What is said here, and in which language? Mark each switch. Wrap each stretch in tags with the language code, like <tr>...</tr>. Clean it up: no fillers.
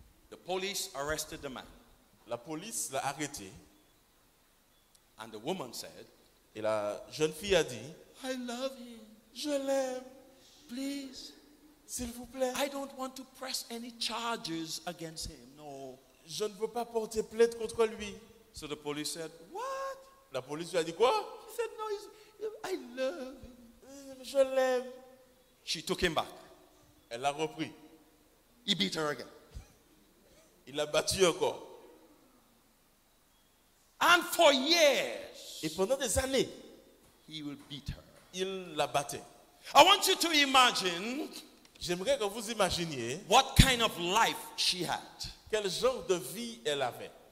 <en>The police arrested the man.</en> <fr>La police l'a arrêté</fr> <en>And the woman said,</en> <fr>et la jeune fille a dit,</fr> <en>I love him.</en> <fr>je l'aime,</fr> <en>Please.</en> <fr>s'il vous plaît.</fr> <en>I don't want to press any charges against him. No.</en> <fr>Je ne veux pas porter plainte contre lui.</fr> <en>So the police said, what?</en> <fr>La police lui a dit quoi?</fr> <en>He said, no, I love him.</en> <fr>Je l'aime.</fr> <en>She took him back.</en> <fr>Elle l'a repris.</fr> <en>He beat her again.</en> <fr>Il l'a battu encore.</fr> <en>And for years,</en> <fr>Et pendant des années,</fr> <en>he will beat her.</en> <fr>il la battait.</fr> <en>I want you to imagine</en> <fr>J'aimerais que vous imaginiez</fr> <en>what kind of life she had.</en> <fr>quel genre de vie elle avait.</fr>